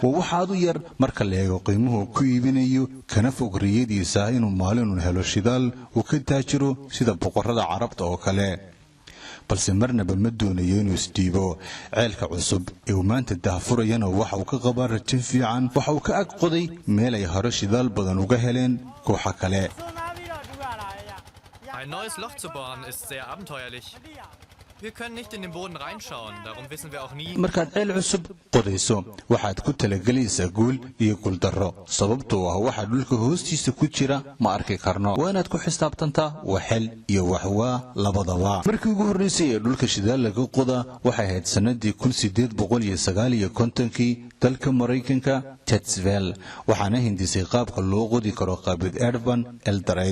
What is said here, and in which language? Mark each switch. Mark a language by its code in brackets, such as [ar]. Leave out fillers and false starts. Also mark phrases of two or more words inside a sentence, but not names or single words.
[so] waa wax aad u yar marka la eego qiimuhu ku iibinayo, kana fog riyadiisa inuu maalin u helo shidaal uu ka taajiro sida boqorada carabta oo kale. balse marnaba ma doonayo inuu isdhiibo. ceelka cusub ee uu maanta daahfurayana waxa uu ka qabaa rajo fiican. waxa uu ka ag qoday meel ay hore shidaal badan uga heleen kooxa kale. [de] Ein neues Loch zu bohren ist sehr abenteuerlich. Wir können nicht in den Boden reinschauen, darum wissen wir auch nie. [so] markaad ceel cusub qodayso waxaad ku talagelaysaa guul iyo guuldarro, sababtoo ah waxa dhulka hoostiisa ku jira ma arki karno. waa inaad ku xisaabtantaa waxel iyo waxwaa labadaba. markii ugu horreysay ee dhulka shidaal laga qoda waxay ahayd sanadii 1859 dalka Mareykanka Chatsville, waxaana hindisay qaabka loo qodi karo qaabid Urban Eldred.